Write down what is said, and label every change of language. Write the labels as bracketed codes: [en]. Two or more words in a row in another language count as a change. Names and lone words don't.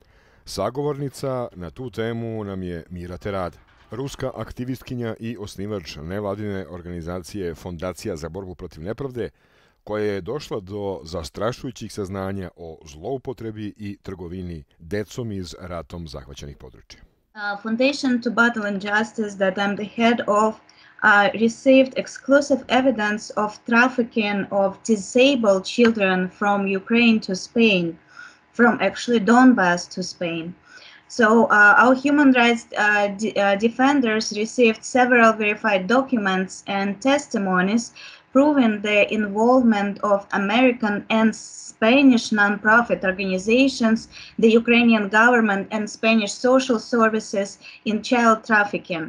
[sr] Sagovornica na tu temu nam je Mira Terada, ruska aktivistkinja i osnivač nevladine organizacije Fondacija za borbu protiv nepravde, koja je došla do zastrašujućih saznanja o zloupotrebi i trgovini decom iz ratom zahvaćenih područja. [en] Foundation to Battle Injustice that I'm the head of received exclusive evidence of trafficking of disabled children from Ukraine to Spain, from actually Donbas to Spain. So our human rights defenders received several verified documents and testimonies proving the involvement of American and Spanish non-profit organizations, the Ukrainian government and Spanish social services in child trafficking.